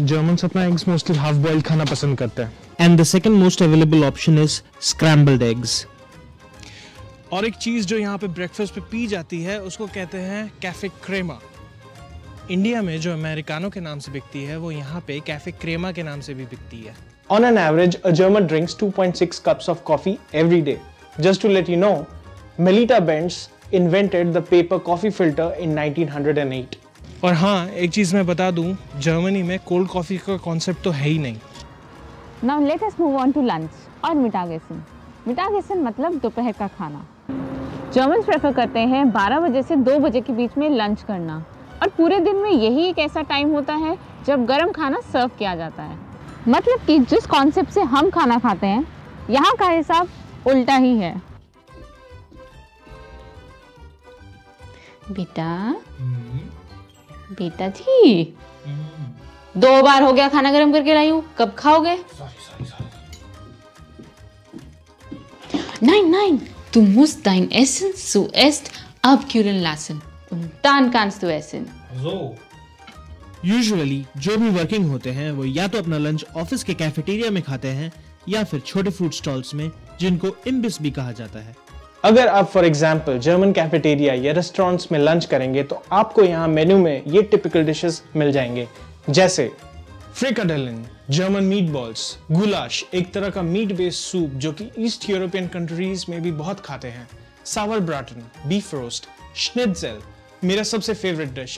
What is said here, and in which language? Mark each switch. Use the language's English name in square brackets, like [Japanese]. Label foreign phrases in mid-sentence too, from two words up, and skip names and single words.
[Hindi] जर्मन्स अपना [English] eggs mostly half boiled [Hindi] खाना पसंद करते हैं। [English] and the second most available option is scrambled eggs. [Hindi] और एक चीज जो यहाँ पे ब्रेकफास्ट पे पी जाती है उसको कहते हैं कैफे क्रेमा। इंडिया में जो अमेरिकानो के नाम से बिकती है वो यहाँ पे कैफे क्रेमा के नाम से भी बिकती है। [English] On an average, a German drinks 2.6 cups of coffee every day. Just to let you know, Melita Benz invented the paper coffee filter in 1908. [Hindi] और हाँ, एक चीज मैं बता दूं, जर्मनी में [English] cold coffee [Hindi] का कॉन्सेप्ट तो है ही नहीं। [English] Now let us move on to lunch और मिटागेसन। [Hindi] मिटागेसन मतलब दोपहर का खाना। जर्मन्स प्रेफर करते हैं 12 बजे से 2 बजे के बीच में लंच करना, और पूरे दिन में यही एक ऐसा टाइम होता है जब गर्म खाना सर्व किया जाता है। मतलब कि जिस कॉन्सेप्ट से हम खाना खाते हैं, यहाँ का हिसाब उल्टा ही है। बेटा बेटा जी, 2 बार हो गया खाना गर्म करके लाई हूँ, कब खाओगे? [German] Nein, du musst dein Essen zuerst abkühlen lassen und dann kannst du essen. [Hindi] यूजुअली जो भी वर्किंग होते हैं वो या तो अपना [English] lunch office [Hindi] के कैफेटेरिया में खाते हैं या फिर छोटे [English] food stalls [Hindi] में, जिनको इम्बिस भी कहा जाता है। अगर आप [English] for example German cafeteria [Hindi] या रेस्टोरेंट्स में लंच करेंगे तो आपको यहाँ मेन्यू में ये [English] typical dishes [Hindi] मिल जाएंगे, जैसे फ्रिकाडेलिन, [English] German meat balls, [Hindi] गुलाश एक तरह का [English] meat based soup [Hindi] जो कि [English] East European countries [Hindi] में भी बहुत खाते हैं, सावर ब्राटन, [English] beef roast, [Hindi] श्निट्ज़ेल मेरा सबसे [English] favorite dish.